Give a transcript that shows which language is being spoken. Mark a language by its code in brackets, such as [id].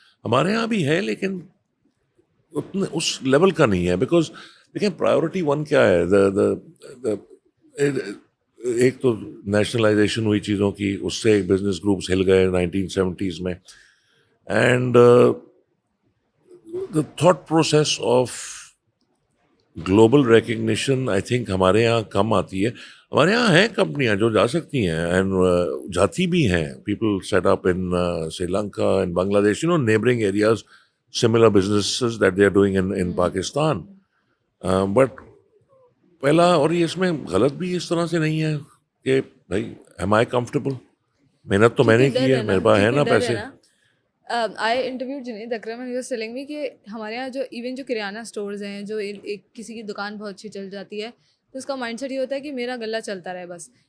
[hi] हमारे यहाँ भी है लेकिन उतने उस लेवल का नहीं है. बिकॉज देखिए प्रायोरिटी 1 क्या है, the एक तो नेशनलाइजेशन हुई चीज़ों की, उससे बिजनेस ग्रुप्स हिल गए 1970s में. [en] And the thought process of global recognition, I think [hi] हमारे यहाँ कम आती है. हमारे यहाँ हैं कंपनियाँ जो जा सकती हैं and जाती भी हैं. [en] People set up in Sri Lanka and Bangladesh, neighboring areas, similar businesses that they are doing in Pakistan. [hi] But पहला, और ये इसमें गलत भी इस तरह से नहीं है कि भाई [en] am I comfortable? [hi] मेहनत तो मैंने की है, मेरे पास है ना पैसे. [en] I interview [hi] Junaid Akram [en] and he was telling me [hi] कि हमारे यहाँ जो इवन जो किराना स्टोर्स हैं, जो एक किसी की दुकान बहुत अच्छी चल जाती है तो उसका माइंडसेट ये होता है कि मेरा गल्ला चलता रहे बस.